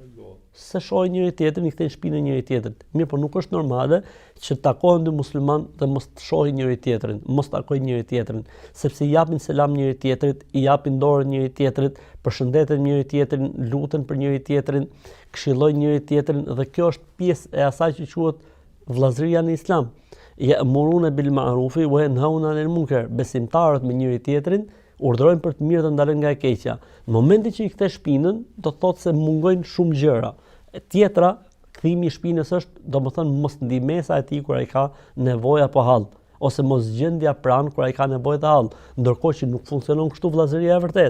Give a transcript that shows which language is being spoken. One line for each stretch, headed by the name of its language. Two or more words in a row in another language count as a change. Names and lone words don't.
Albanian: Se shohin njëri tjetrin, i kthejnë shtëpinë njëri tjetrit. Mirë, por nuk është normale që të takohen dy musliman dhe mos të shohin njëri tjetrin, mos takojnë njëri tjetrin, sepse i japin selam njëri tjetrit, i japin dorën njëri tjetrit, përshëndeten njëri tjetrin, luten për njëri tjetrin, këshillojnë njëri tjetrin, dhe kjo është pjesë e asaj që quhet vllazëria në Islam.
Arabic: يأمرون بالمعروف وينهون عن المنكر.
Albanian: Besimtarët me njëri tjetrin urdhërojnë për të mirë dhe ndalen nga e keqja. Në momentin që i kthe shpinën, do të thotë se mungojnë shumë gjëra. Tjetra, kthimi i shpinës është, domethënë, mos ndihmesa e tij kur ai ka nevojë apo hall, ose mos gjendja pranë kur ai ka nevojë të hall, ndërkohë që nuk funksionon kështu vllazëria e vërtet.